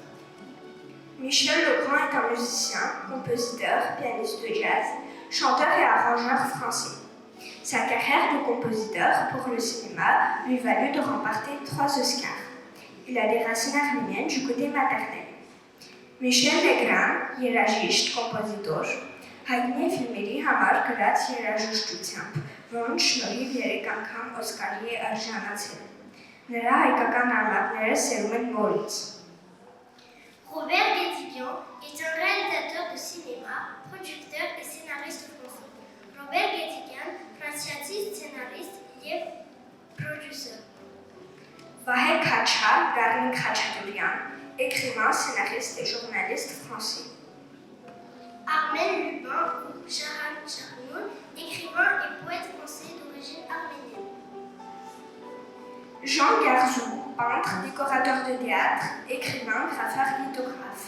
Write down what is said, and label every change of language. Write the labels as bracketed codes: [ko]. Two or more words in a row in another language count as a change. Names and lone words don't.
[fr] Michel Legrand est un musicien, compositeur, pianiste de jazz, chanteur et arrangeur français. Sa carrière de compositeur pour le cinéma lui valut de remporter 3 Oscars. Il a des racines arméniennes du côté maternel. Michel Legrand, [hy] երաժիշտ, կոմպոզիտոր, հայտնի է ֆիլմերի համար գրած երաժշտությամբ, որոնց շնորհիվ 3 անգամ Օսկարի է արժանացել։ Նրա հայկական արմատները սերում են նորից։ [fr] Robert Guédiguian est un réalisateur de cinéma, producteur et scénariste français. Robert Guédiguian, Frascati scénariste et producteur. Vahé Khacha, Garnik Khachaturian, écrivain, scénariste et journaliste français. Armel Lubin ou Sharan Charnoun, écrivain et poète français d'origine arménienne. Jean Garzou, peintre, décorateur de théâtre, écrivain, graffeur, lithographe.